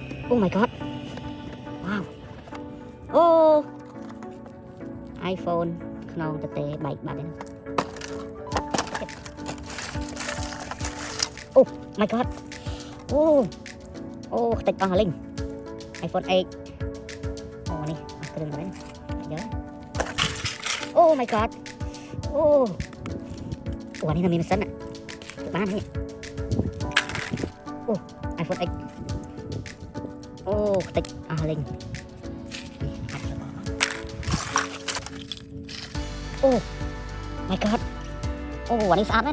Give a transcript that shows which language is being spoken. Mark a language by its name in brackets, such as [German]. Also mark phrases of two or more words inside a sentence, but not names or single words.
[English] Oh my god ว้าวโอ้ iPhone [Khmer] ក្នុងតេបែកបាត់ហ្នឹង [English] Oh my god [Khmer] អូខ្ទេចអស់លេង iPhone 8 អូនេះអស់គ្រឿងហើយយក [English] Oh my god [Khmer] អូអានេះនៅមានម៉ាស៊ីនបាននេះអូ iPhone 8 អូខ្ទេចអស់លេង [English] Oh my god [Khmer] អូអានេះស្អាតណាស់